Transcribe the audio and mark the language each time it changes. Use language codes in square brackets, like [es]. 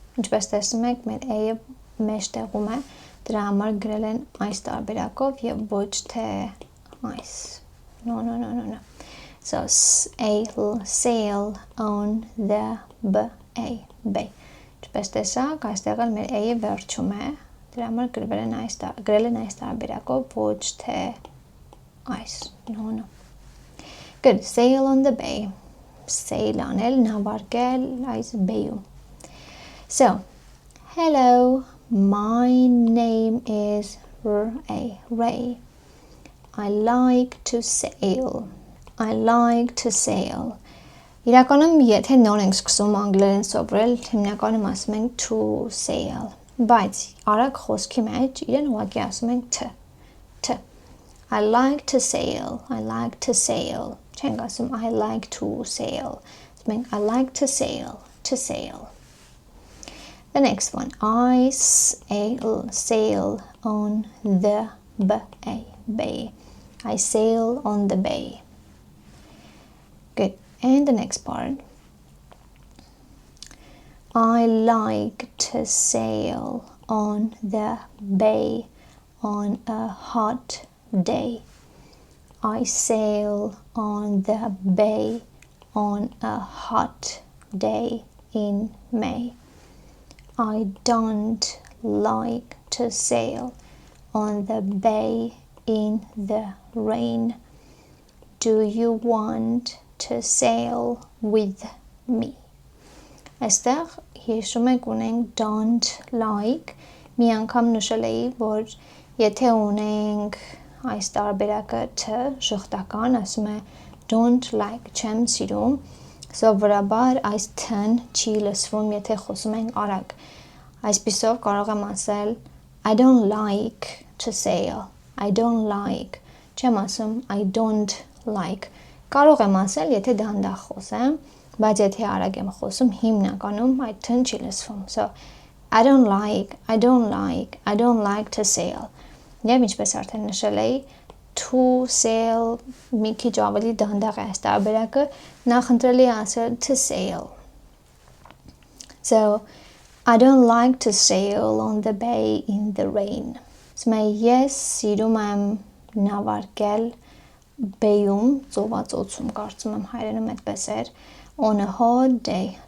[hy] Ինչպես տեսնում եք, մեր A-ը մեջ տեղում է, դրա համար գրել են այս տարբերակով և ոչ թե այս. [en] No. So, S-A-L, sail on the B-A, bay. [hy] Ինչպես տեսակ, այստեղ էլ մեր A-ը վերջում է, դրա համար գրել են այս տարբերակով, ոչ թե այս, [en] no. Good, sail on the bay, sail [hy] անել, նավարկել այս [en] bay-ում. So, hello, my name is Ray. I like to sail. [hy] Իրականում, եթե նոր ենք սկսում անգլերեն սովորել, հիմնականում ասում ենք [en] to sail, [hy] բայց արագ խոսքի մեջ իրեն ուղղակի ասում ենք t. [en] I like to sail, [hy] չենք ասում [en] I like to sail, [hy] ասում ենք [en] I like to sail. The next one, I sail on the bay. I sail on the bay. Good. And the next part. I like to sail on the bay on a hot day. I sail on the bay on a hot day in May. I don't like to sail on the bay in the rain. Do you want to sail with me? [hy] Այստեղ հիշում եք ունենք [en] don't like, [hy] մի անգամ նշել էի, որ եթե ունենք այս տարբերակը t, շղթական, ասում է don't like, չեմ սիրում, սովորաբար այս t-ն չի լսվում, եթե խոսում ենք արագ, այսպիսով կարող եմ ասել [en] I don't like to sail, I don't like, [hy] չեմ ասում I don't like, կարող եմ ասել, եթե դանդաղ խոսեմ, բայց եթե արագ եմ խոսում, հիմնականում այդ t-ն չի լսվում. [en] So, I don't like to sail. [hy] Եվ ինչպես արդեն նշել էի, [en] to sail [hy] մի քիչ ավելի դանդաղ է այս տարբերակը, նախընտրելի է ասել to sail. [en] So, I don't like to sail on the bay in the rain. [hy] Ասում եմ, ես սիրում եմ նավարկել bay-ում, ծովածոցում, կարծում եմ հայերենում այդպես էր, [en] on a hot day,